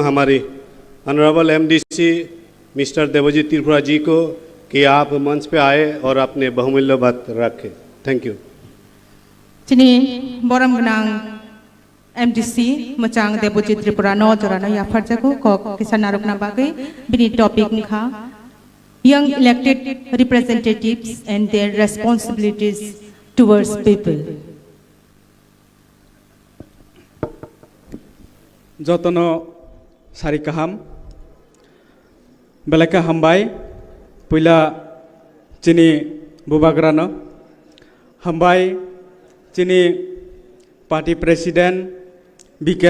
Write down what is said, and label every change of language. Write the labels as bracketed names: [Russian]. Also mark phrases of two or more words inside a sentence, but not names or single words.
[Hindi] हमारी [English] honorable MDC mister [Hindi] देवजीत त्रिपुरा जी को कि आप मंच पे आए और अपने बहुमूल्य बात रखें। [English] Thank you. [Kok Borok] Chini boram gnang MDC machang Debojit Tripura no jorana ya farjaku ko kisan narukna bagai bini topic kha [English] young elected representatives and their responsibilities towards people. [Kok Borok] Jotono sari kaham belaka hambai puila chini bubagrano hambai chini party president BK